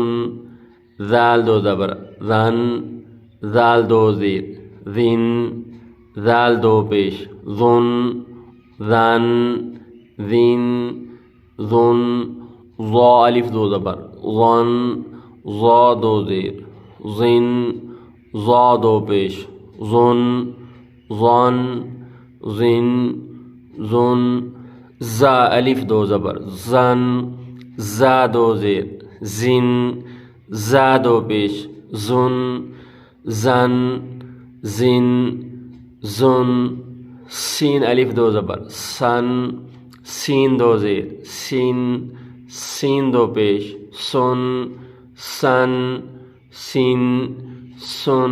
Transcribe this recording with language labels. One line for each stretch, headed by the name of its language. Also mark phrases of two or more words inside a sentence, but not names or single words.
Urdu: ذال 2 زبر ذن ذال 2 زیر ذن ذال 2 پیش ذن ذن ذن ذن. ضا الف 2 زبر ظن ضا 2 زیر ظن ضا 2 پیش ظن ظن ظن ظن. زا الف 2 زبر زن زا 2 زیر زن زا 2 پیش زن زن زن زن. سین الف 2 زبر سن سین 2 زیر سین سین 2 پیش سن سن سین سن.